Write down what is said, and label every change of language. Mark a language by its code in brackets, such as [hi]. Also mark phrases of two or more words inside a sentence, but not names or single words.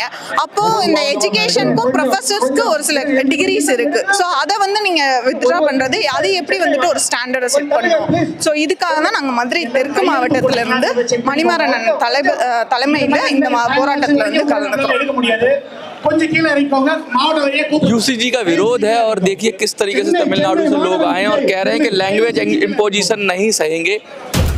[ta] அப்போது இந்த எஜுகேஷனுக்கும் ப்ரொஃபஸர்ஸ்க்கு ஒரு சில டிகிரிஸ் இருக்குது. ஸோ அதை வந்து நீங்கள் வித்ட்ரா பண்ணுறது, அது எப்படி வந்துட்டு ஒரு ஸ்டாண்டர்டை செட் பண்ணுவோம். ஸோ இதுக்காக தான் நாங்கள் மதுரை தெற்கு மாவட்டத்திலிருந்து மணிமாறன் தலைமையில் இந்த போராட்டத்தில் வந்து கலந்துக்கிறோம். [hi] यूसीजी का विरोध है और देखिए किस तरीके से तमिलनाडु से लोग आए और कह रहे हैं कि [en] language imposition [hi] नहीं सहेंगे।